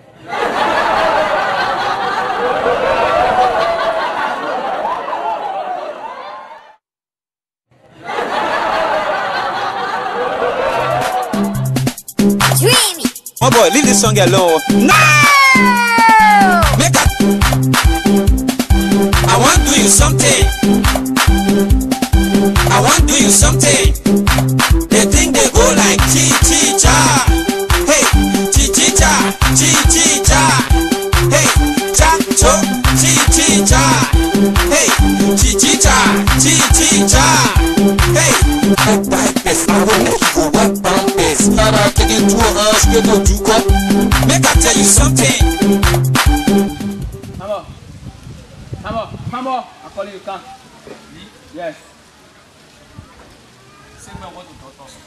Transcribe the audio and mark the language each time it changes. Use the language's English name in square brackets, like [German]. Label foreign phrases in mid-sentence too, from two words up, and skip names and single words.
[Nigerian Pidgin] My boy, leave this song alone. No! Make up. I want to do you something. I want to do you something. They think they go like chi-chi-cha. Hey, chi-chi-cha, chi-chi-cha. Hey, cha-cho, chi-chi-cha. Hey, chi-chi-cha, chi-chi-cha. Hey, I will make you go back down this. Now I take it to us, we go do go. Make I tell you something. Come on. I call you, come. Yes. Say me what to talk us.